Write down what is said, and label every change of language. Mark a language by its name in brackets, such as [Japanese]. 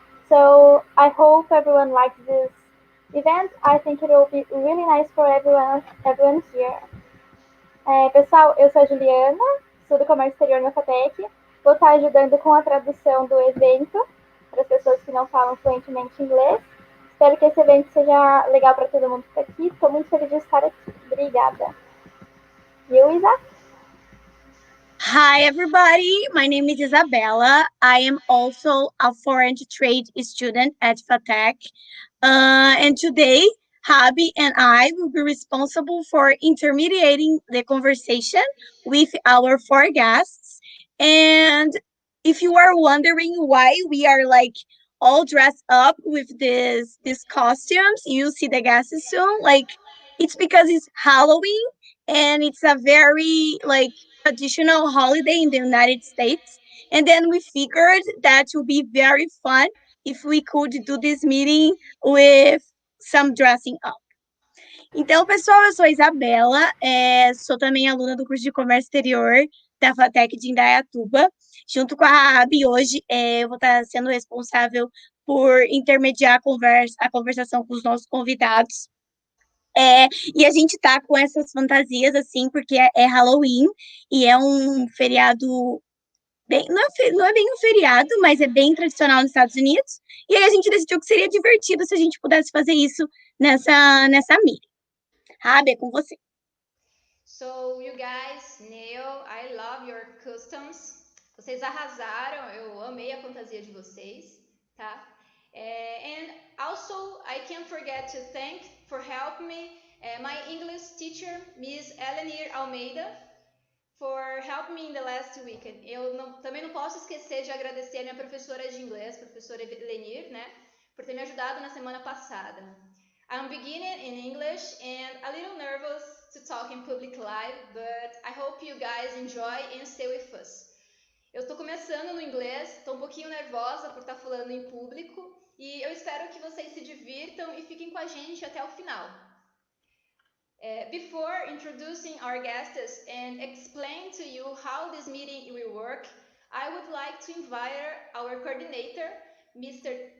[English] So I hope everyone likes this event. I think it will be really nice for everyone here. [Portuguese] Pessoal, eu sou a Juliana, sou do Comércio Exterior na FATEC. Vou estar ajudando com a tradução do evento para as pessoas que não falam fluentemente inglês. Espero que esse evento seja legal para todo mundo que está aqui. Estou muito feliz de estar aqui. Obrigada. E o Isa? [English] Hi, everybody. My name is Isabella. I am also a foreign trade student at FATEC. And today, Habi and I will be responsible for intermediating the conversation with our four guests. And if you are wondering why we are like all dressed up with these costumes, you see the guests soon. Like it's because it's Halloween and it's a very like traditional holiday in the United States. And then we figured that would be very fun if we could do this meeting with some dressing up. [Portuguese] Então, pessoal, eu sou a Isabela, sou também aluna do curso de Comércio Exterior da FATEC de Indaiatuba. Junto com a Abi, hoje eu vou estar sendo responsável por intermediar a conversação com os nossos convidados. E a gente tá com essas fantasias, assim, porque é Halloween e é um feriado bem, não é bem um feriado, mas é bem tradicional nos Estados Unidos. E aí a gente decidiu que seria divertido se a gente pudesse fazer isso nessa meeting. Rabi, é com você. [English] So, you guys, Neil, I love your customs. [Portuguese] Vocês arrasaram, eu amei a fantasia de vocês, tá? [English] And also, I can't forget to thank for helping me my English teacher, Miss Elenir Almeida, for helping me in the last weekend. [Portuguese] Também não posso esquecer de agradecer a minha professora de inglês, professora Elenir, né, por ter me ajudado na semana passada. [English] I'm beginning in English and a little nervous to talk in public live, but I hope you guys enjoy and stay with us. [Portuguese] Eu estou começando no inglês, estou um pouquinho nervosa por estar falando em público e eu espero que vocês se divirtam e fiquem com a gente até o final. [English] Before introducing our guests and explain to you how this meeting will work, I would like to invite our coordinator, Mr.